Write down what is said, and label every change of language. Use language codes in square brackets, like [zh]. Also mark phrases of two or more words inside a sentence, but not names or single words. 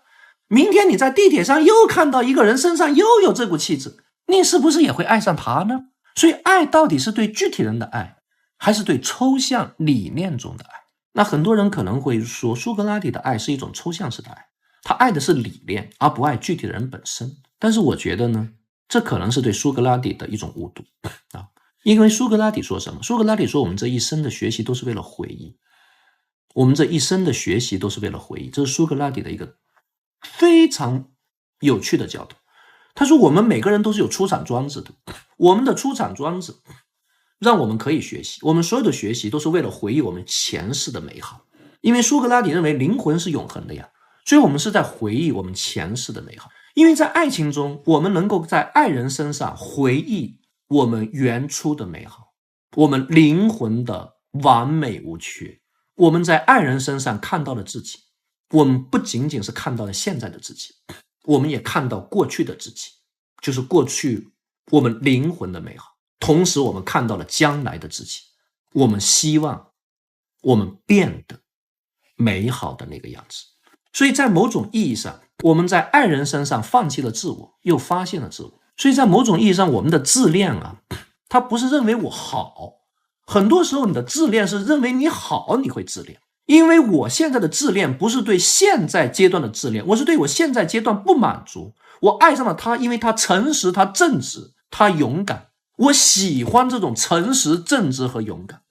[zh] 明天你在地鐵上又看到一個人身上又有這股氣質，你是不是也會愛上他呢？所以愛到底是對具體人的愛，還是對抽象理念中的愛？那很多人可能會說，蘇格拉底的愛是一種抽象式的愛，他愛的是理念，而不愛具體的人本身。但是我覺得呢，這可能是對蘇格拉底的一種誤讀因為蘇格拉底說什麼？蘇格拉底說，我們這一生的學習都是為了回憶，我們這一生的學習都是為了回憶。這是蘇格拉底的一個非常有趣的教導。他說我們每個人都是有出廠裝置的，我們的出廠裝置讓我們可以學習，我們所有的學習都是為了回憶我們前世的美好。因為蘇格拉底認為靈魂是永恆的呀，所以我們是在回憶我們前世的美好。因為在愛情中，我們能夠在愛人身上回憶我們原初的美好，我們靈魂的完美無缺。我們在愛人身上看到了自己，我們不僅僅是看到了現在的自己，我們也看到過去的自己，就是過去我們靈魂的美好。同時我們看到了將來的自己，我們希望我們變得美好的那個樣子。所以在某種意義上，我們在愛人身上放棄了自我，又發現了自我。所以在某種意義上，我們的自戀它不是認為我好，很多時候你的自戀是認為你好，你會自戀。因為我現在的自戀不是對現在階段的自戀，我是对我現在階段不滿足。我愛上了他，因為他誠實，他正直，他勇敢。我喜歡這種誠實、正直和勇敢。